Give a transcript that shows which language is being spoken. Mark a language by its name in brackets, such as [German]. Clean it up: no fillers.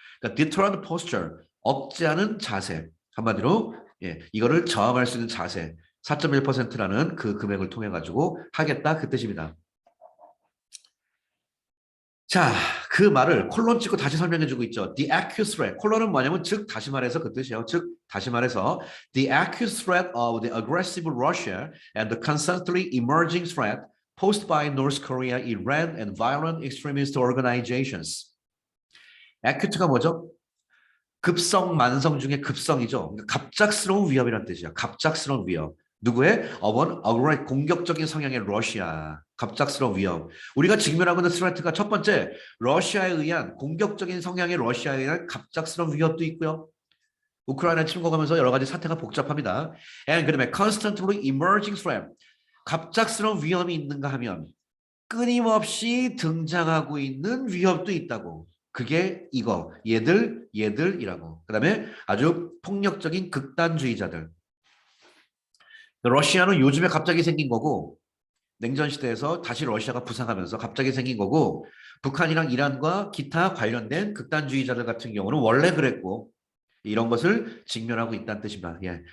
[Korean] 그러니까 [English] deterrent posture, [Korean] 억제하는 자세. 한마디로 예, 이거를 저항할 수 있는 자세. 4.1%라는 그 금액을 통해 가지고 하겠다 그 뜻입니다. 자, 그 말을 콜론 찍고 다시 설명해주고 있죠. [English] The acute threat. [Korean] 콜론은 뭐냐면 즉 다시 말해서 그 뜻이에요. 즉 다시 말해서 [English] the acute threat of the aggressive Russia and the constantly emerging threat posed by North Korea, Iran, and violent extremist organizations. [Korean] acute가 뭐죠? 급성, 만성 중에 급성이죠. 그러니까 갑작스러운 위협이라는 뜻이야. 갑작스러운 위협. 누구의? 공격적인 성향의 러시아. 갑작스러운 위협. 우리가 직면하고 있는 스트레이트가 첫 번째, 러시아에 의한 공격적인 성향의 러시아에 의한 갑작스러운 위협도 있고요. 우크라이나 침공하면서 여러 가지 사태가 복잡합니다. [English] And [Korean] 그다음에 [English] constantly emerging threat. [Korean] 갑작스러운 위험이 있는가 하면 끊임없이 등장하고 있는 위협도 있다고. 그게 이거 얘들이라고. 그다음에 아주 폭력적인 극단주의자들. 러시아는 요즘에 갑자기 생긴 거고 냉전 시대에서 다시 러시아가 부상하면서 갑자기 생긴 거고 북한이랑 이란과 기타 관련된 극단주의자들 같은 경우는 원래 그랬고 이런 것을 직면하고 있다는 뜻입니다. 예.